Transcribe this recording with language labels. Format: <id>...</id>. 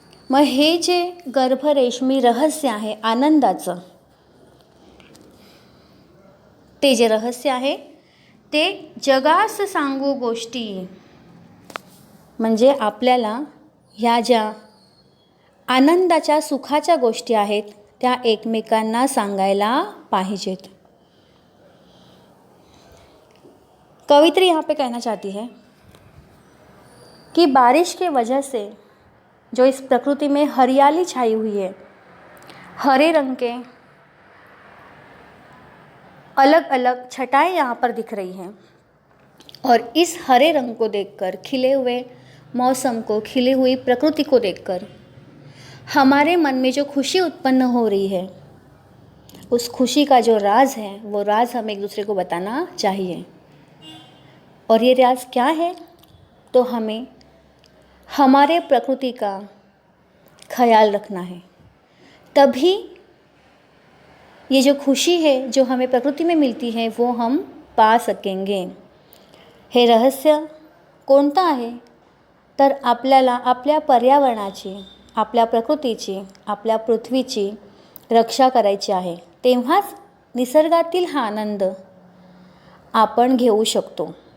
<mr>मग हे जे गर्भरेशमी रहस्य आहे आनंदाचं, ते जे रहस्य आहे ते जगास सांगू गोष्टी, म्हणजे आपल्याला ह्या ज्या आनंदाच्या सुखाच्या गोष्टी आहेत त्या एकमेकांना सांगायला पाहिजेत।</mr> <hi>कवित्री यहाँ पे कहना चाहती है कि बारिश के वजह से जो इस प्रकृति में हरियाली छाई हुई है, हरे रंग के अलग अलग छटाएं यहाँ पर दिख रही हैं, और इस हरे रंग को देखकर, खिले हुए मौसम को, खिली हुई प्रकृति को देखकर हमारे मन में जो खुशी उत्पन्न हो रही है, उस खुशी का जो राज है वो राज हमें एक दूसरे को बताना चाहिए। और ये राज क्या है, तो हमें हमारे प्रकृति का ख्याल रखना है, तभी ये जो खुशी है जो हमें प्रकृति में मिलती है वो हम पा सकेंगे.</hi> <mr>हे रहस्य कोणतं आहे? तर आपल्याला आपल्या पर्यावरणाची, आपल्या प्रकृतीची, आपल्या पृथ्वीची रक्षा करायची आहे. तेव्हाच निसर्गातील हा आनंद आपण घेऊ शकतो.</mr>